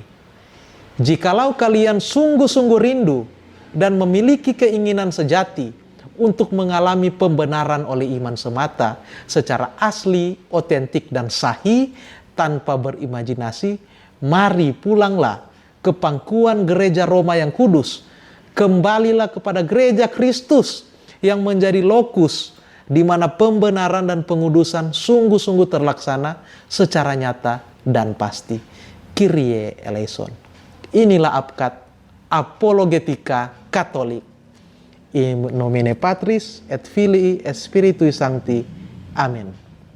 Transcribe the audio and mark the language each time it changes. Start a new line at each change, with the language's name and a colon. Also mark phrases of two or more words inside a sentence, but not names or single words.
Indonesian: Jikalau kalian sungguh-sungguh rindu dan memiliki keinginan sejati untuk mengalami pembenaran oleh iman semata secara asli, otentik, dan sahih tanpa berimajinasi, mari pulanglah ke pangkuan gereja Roma yang kudus. Kembalilah kepada gereja Kristus yang menjadi lokus di mana pembenaran dan pengudusan sungguh-sungguh terlaksana secara nyata dan pasti.
Greek: Kyrie eleison.
Indonesian: Inilah Abkat Apologetika Katolik.
Latin: In nomine Patris et Filii et Spiritui Sancti.
Indonesian: Amin.